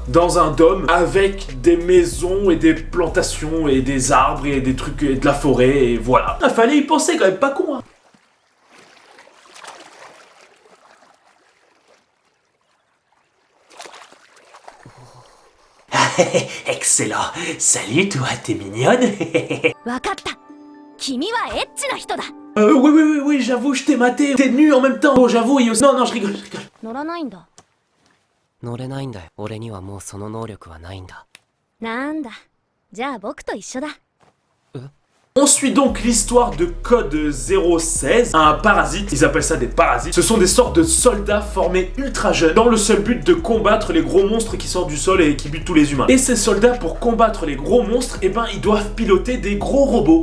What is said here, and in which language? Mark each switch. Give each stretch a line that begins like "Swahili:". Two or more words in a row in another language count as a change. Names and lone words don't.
French: Dans un dôme avec des maisons et des plantations et des arbres et des trucs et de la forêt et voilà. Il fallait y penser quand même, pas con hein. Excellent. Salut toi, t'es mignonne.
Japanese: わかった。君はエッチな人だ。
French: Oui, j'avoue, je t'ai maté. T'es nu en même temps. Oh, j'avoue, et aussi... Non, je rigole.
Japanese: 乗らないんだ。乗れないんだよ。俺にはもうその能力はないんだ。なんだ。じゃあ僕と一緒だ。
French: On suit donc l'histoire de Code 016, un parasite, ils appellent ça des parasites. Ce sont des sortes de soldats formés ultra jeunes dans le seul but de combattre les gros monstres qui sortent du sol et qui butent tous les humains. Et ces soldats, pour combattre les gros monstres, eh ben ils doivent piloter des gros robots.